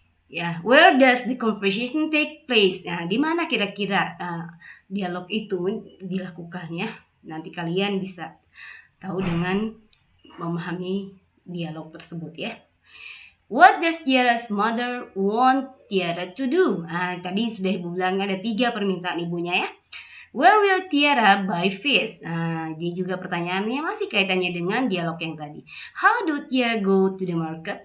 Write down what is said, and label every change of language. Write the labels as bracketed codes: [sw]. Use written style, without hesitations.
[en] Ya, where does the conversation take place? [id] Nah, di mana kira-kira dialog itu dilakukan ya? Nanti kalian bisa tahu dengan memahami dialog tersebut ya. [en] What does Tiara's mother want Tiara to do? [id] Tadi sudah Ibu bilang ada 3 permintaan ibunya ya. [en] Where will Tiara buy fish? [id] Dia juga pertanyaannya masih kaitannya dengan dialog yang tadi. [en] How do Tiara go to the market?